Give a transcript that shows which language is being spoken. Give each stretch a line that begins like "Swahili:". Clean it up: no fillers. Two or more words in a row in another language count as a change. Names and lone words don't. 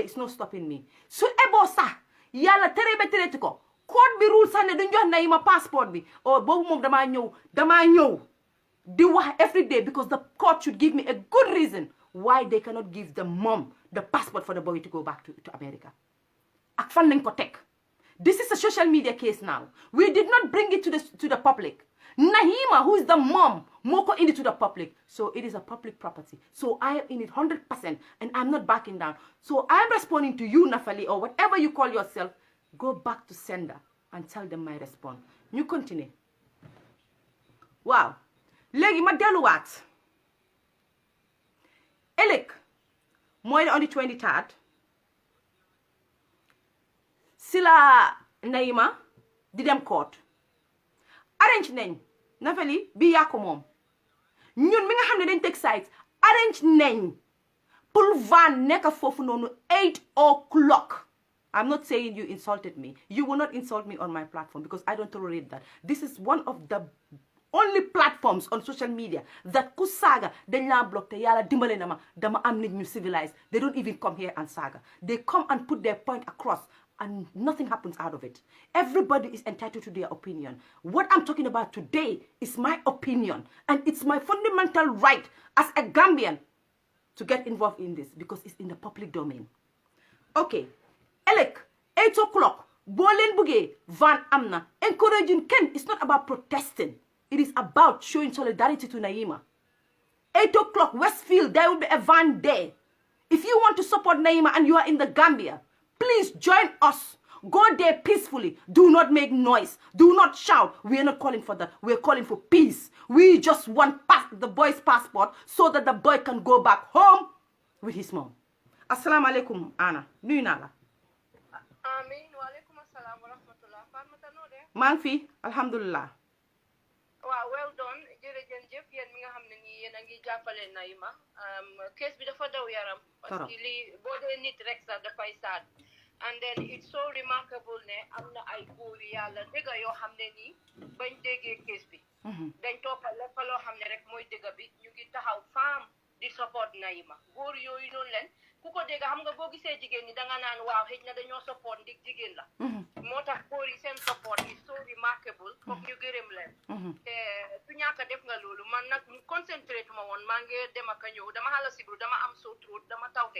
English: is no stopping me
Wolof: su eboo sax yàlla tere ba tereeti ko code bi rule sax ne duñ jox Nahima passport bi oh boobu moom damaa ñëw di wax
English: every day because the court should give me a good reason why they cannot give the mom the passport for the boy to go back to America
Wolof: ak fan lañ ko teg
English: this is a social media case now we did not bring it to the public Nahima who is the mom moo ko indi to the public so it is a public property so I am in it 100% and I'm not backing down so I'm responding to you Nafali or whatever you call yourself go back to sender and tell them my response ñu continue
Wolof: waaw léegi ma delluwaat ëllëg mooy
English: on the 23rd
Wolof: si la Nahima di dem court arrange nañ Nafali bi yaa ko moom ñun mi nga xam ne dañ teg sites arrange nañ pour van nekk foofu noonu
English: 8 o'clock I'm not saying you insulted me you will not insult me on my platform because I don't tolerate that this is one of the only platforms on social media that
Wolof: ku saaga dañ laa block te yàlla dimbale na ma dama am nit ñu
English: civilized they don't even come here and saaga they come and put their point across and nothing happens out of it everybody is entitled to their opinion what I'm talking about today is my opinion and it's my fundamental right as a Gambian to get involved in this because it's in the public domain okay
Wolof: ëllëg 8 o'clock boo leen buggee van am na
English: encouraging kenn it's not about protesting it is about showing solidarity to Nahima 8 o'clock Westfield there will be a van there If you want to support Nahima and you are in the Gambia, please join us. Go there peacefully. Do not make noise. Do not shout. We are not calling for that. We are calling for peace. We just want the boy's passport so that the boy can go back home with his mom.
Arabic: Assalamu alaikum,
Wolof: Anna. Nuyu naa la.
Arabic: Amin. Wa alaikum assalam wa rahmatullah.
Wolof: Fatmata noo de. maa ngi fi alhamdulillah. waaw well done jërëjëf yéen mi nga xam ne nii yéen a ngi jàppale Nahima case bi dafa daw yaram
French: parce que
Wolof: lii boo dee nit rek sax dafay saad
English: and then it's so remarkable
Wolof: ne am na ay góor yàlla dëgg yoo xam ne nii bañ déggee case bi dañ toppal lépp loo xam ne rek mooy dëgg bi ñu ngi taxaw faam di support Nahima góor yooyu noonu leen ku ko dégg xam nga boo gisee jigéen ñi danga naan waaw xëj na dañoo support ndig jigéen la moo tax góor yi seen support
English: is so remarkable
Wolof: foog ñu gërëm leen te su ñàkk a def nga loolu man nag concentré tuma woon maa ngi dem ak a ñëw dama xala sibru dama am
English: sore throat
Wolof: dama tawte